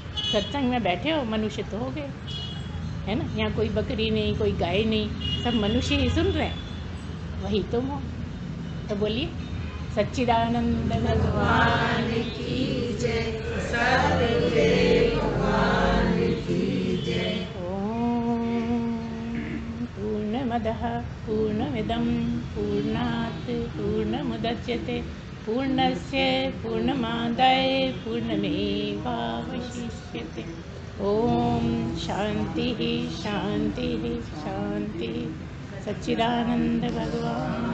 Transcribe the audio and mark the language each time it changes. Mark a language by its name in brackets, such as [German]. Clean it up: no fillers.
[Hindi] सत्संग में बैठे हो, मनुष्य तो हो गए, है ना? यहाँ कोई बकरी नहीं, कोई गाय नहीं, सब मनुष्य ही सुन रहे हैं, वही तुम हो। तो बोलिए सच्चिदानंद भगवान की जय, सद्गुरुदेव भगवान की जय। [Sanskrit] ओम पूर्णमदः पूर्णमिदं पूर्णात् पूर्णमुदच्यते पूर्णस्य पूर्णमादाय पूर्णमेवावशिष्यते। ओम शांति शांति शांति। सच्चिदानंद भगवान